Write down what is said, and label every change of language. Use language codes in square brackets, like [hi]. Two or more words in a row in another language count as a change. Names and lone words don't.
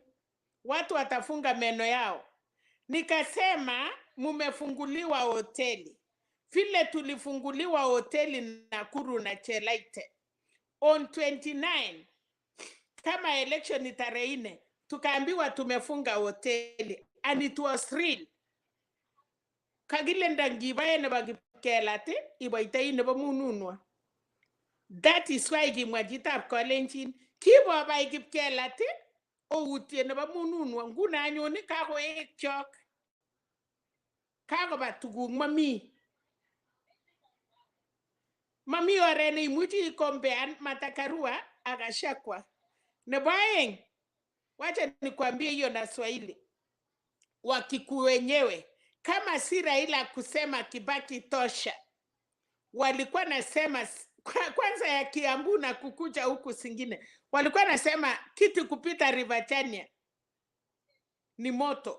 [sw] Watu watafunga meno yao. Nikasema mumefunguliwa hoteli vile tulifunguliwa hoteli Nakuru na Chelaite on 29, kama election ni tarehe 4, tukaambiwa tumefunga hoteli, [en] and it was real. [kln] Kagile ndangibaye ne bagikelate ibaitei ne bamununwa. [en] That is why [kln] kimwajitab Kalenjin kibo bai kipkelate outie ne bamununwa. Nguna anyone kagoek chok, kagoba tuguk mami ore ne imuchi ikombean Matakarua akashakwa. Nebo aeng, [sw] wacha nikwambie hiyo na Swahili. Wakikuyu wenyewe, kama si Raila kusema Kibaki tosha, walikuwa nasema kwanza ya Kiambu na kukuja huku singine, walikuwa nasema kitu kupita River Chania ni moto.